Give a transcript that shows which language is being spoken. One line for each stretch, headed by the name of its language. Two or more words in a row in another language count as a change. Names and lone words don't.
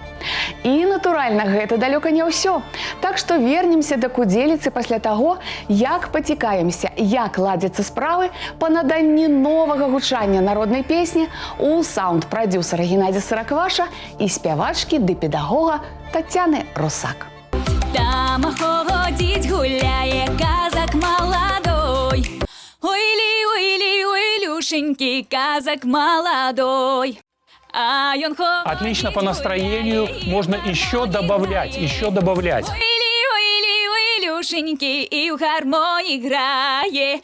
Belarusian: І, натуральна, гэта далёка не ўсё. Так што вернемся да Кудзеліцы пасля таго, як пацікаемся, як ладзяцца справы па наданні новага гучання народнай песні у саунд-прадзюсара Геннадзя Сыракваша і спявачкі ды педагога Тацяны Русак.
Ukrainian: Там ходить, гуляє
Russian: казак молодой. Ой-ли, ой-ли, ой-люшенький казак молодой. А он ходит, Отлично по настроению, можно еще добавлять, еще добавлять. Ой-ли, ой-ли, ой-люшенький, и в гармонии играет.